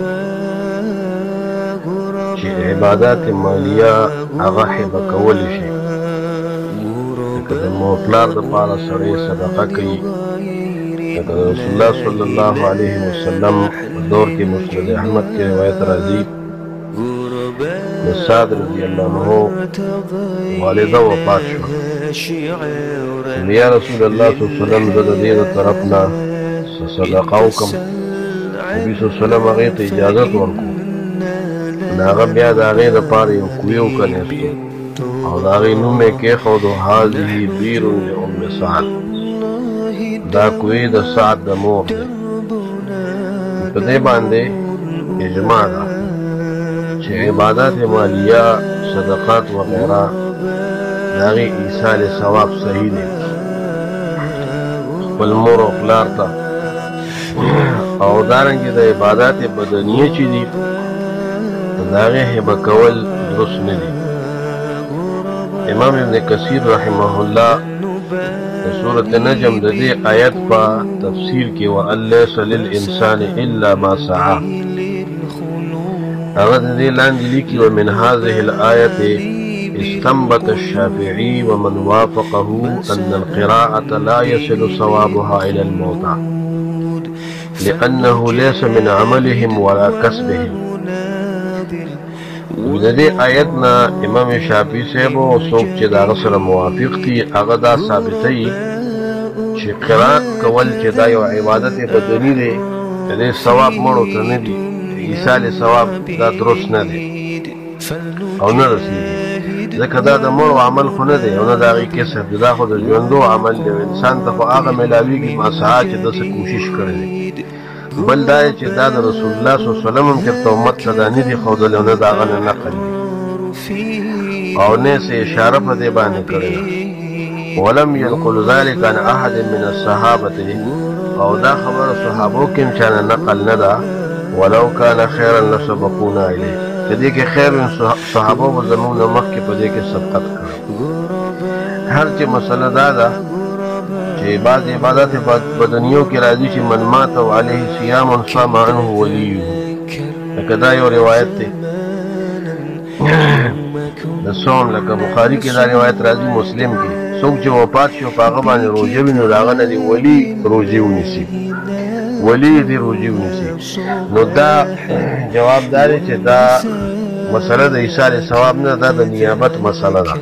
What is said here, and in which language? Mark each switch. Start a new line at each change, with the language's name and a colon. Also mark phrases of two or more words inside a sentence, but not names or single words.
Pashto: چې عبادات مالیه هغه حبه کولی شي، لکه د مور پلار دپاره سړی صدقه کوي، لکه د رسول الله
Arabic: صلی الله علیه وسلم
Pashto: په دور کې مسند احمد کې روایت راځي د سعد
Arabic: رضی الله عنه
Pashto: والده وفات شوه. یا رسول الله
Arabic: صلی الله علیه وسلم
Pashto: زه د دې د طرف نه صدقه وکړم. نبي
Arabic: صلی الله علیه وسلم
Pashto: هغې ته اجازت ورکړو، نو هغه بیا د هغې دپاره یو کوی وکنیستو او د هغې نوم یې کېښودو
Arabic: هذه بیر لأم سعد،
Pashto: دا کوی د سعد د مور دی. په دې باندې اجماع ده چې عبادات مالیه، صدقات وغیره د هغې ایصال ثواب صحیح دی خپل مور او پلار ته، او دارنګې د عبادات بدنیه چې دي د هغې هبه کول درست نه دي. امام ابن کثیر
Arabic: رحمه الله
Pashto: د سورة نجم د دې آیت په تفسیر کې
Arabic: وَأَن لَيْسَ لِلْإِنسَانِ إِلَّا مَا سَعَى،
Pashto: هغه د دې لاندې لیکي
Arabic: ومن هذه الآية استنبط الشافعي ومن وافقه أن القراءة لا يصل ثوابها إلى الموتى لأنه ليس من عملهم ولا كسبهم.
Pashto: د دې آیت نه امام شافعي صاحب او څوک چې د هغه سره موافق دي هغه دا ثابتوي چې قرات کول چې دا یو عبادت بدني دی، د دې ثواب مړو ته نه دی، ایصال ثواب دا درست نه دی او نه رسېږي، ځکه دا د مړو عمل خو نه دی او نه د هغې کسب دی، دا خو د ژوندو عمل دی. انسان ته خو هغه میلاویږي
Arabic: ما سعی
Pashto: چې ده څه کوشش کړی دی. بل دا چې دا د رسول الله
Arabic: صلی الله علیه وسلم
Pashto: هم چېرته امت ته دا نه دي ښودلی او نه د هغه نه نقل دی او نه څه اشاره په دې باندې کړې ده.
Arabic: ولم ينقل ذلك عن احد من الصحابة،
Pashto: او دا خبره صحابو کې هم چا نه نقل نه ده.
Arabic: ولو كان خيرا لسبقونا الیه،
Pashto: که دې کې خیر صحابو به زموږ نه مخکې په دې کې سبقت کړی. هر چې مسله دا ده چې بعض عبادات بدنیو کې راځي چې
Arabic: من مات وعلیه صیام صام عنه ولیه،
Pashto: لکه دا یو روایت دی د صوم، لکه بخاري کې دا روایت راځي، مسلم کې څوک چې وفات شي په هغه باندې روژه وي نو د هغه نه دې ولي روژې ونیسي، ولی دې روژې ونیسي. نو دا جواب دا دی چې دا مسله د ایصال ثواب نه، دا د نیابت مسله ده.